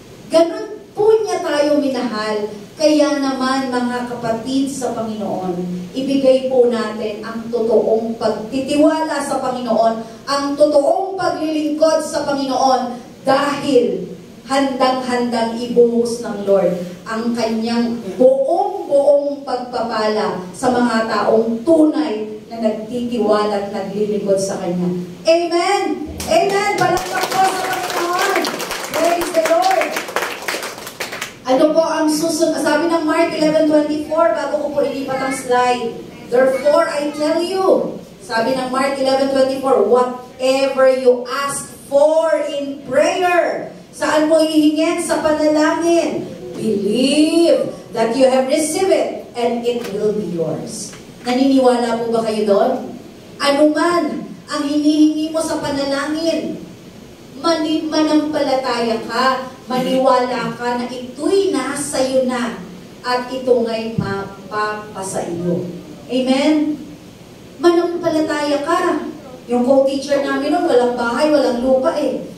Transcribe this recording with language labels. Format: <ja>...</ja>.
<tl>Ganun po niya tayo minahal. Kaya naman, mga kapatid sa Panginoon, ibigay po natin ang totoong pagtitiwala sa Panginoon, ang totoong paglilingkod sa Panginoon, dahil handang-handang ibuhos ng Lord ang kanyang buong-buong pagpapala sa mga taong tunay na nagtitiwala at naglilingkod sa Kanya. Amen! Amen! Palakpak po sa Panginoon!</tl> <en>Praise the Lord!</en> <tl>Ano po ang susunod? Sabi ng Mark 11:24, bago ko po ilipat ang slide.</tl> <en>Therefore, I tell you,</en> <tl>sabi ng</tl> <en>Mark 11:24, whatever you ask for in prayer,</en> <tl>saan mo hihingin? Sa panalangin.</tl> <en>Believe that you have received it and it will be yours.</en> <tl>Naniniwala po ba kayo doon? Ano man ang hinihingi mo sa panalangin, manampalataya ka, maniwala ka na ito'y nasa iyo na at ito nga'y mapapasa iyo. Amen? Manampalataya ka. Yung co-teacher namin nun, walang bahay, walang lupa eh.</tl>